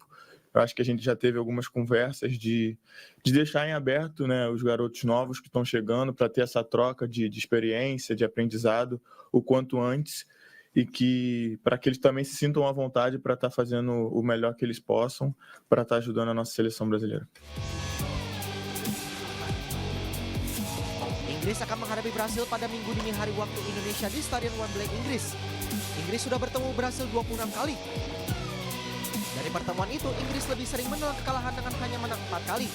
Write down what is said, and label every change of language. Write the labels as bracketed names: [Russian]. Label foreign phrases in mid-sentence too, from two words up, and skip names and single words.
[Portuguese] Eu acho que a gente já teve algumas conversas de deixar em aberto, né, os garotos novos que estão chegando para ter essa troca de experiência, de aprendizado o quanto antes e para que eles também se sintam à vontade para estar fazendo o melhor que eles possam para estar ajudando a nossa seleção brasileira. [Indonesian] Inggris akan menghadapi Brasil pada Minggu dini hari waktu Indonesia di Stadion Wembley, Inggris. Inggris sudah bertemu Brasil 26 kali. Dari pertemuan itu, Inggris lebih sering menelan kekalahan dengan hanya menang 4 kali.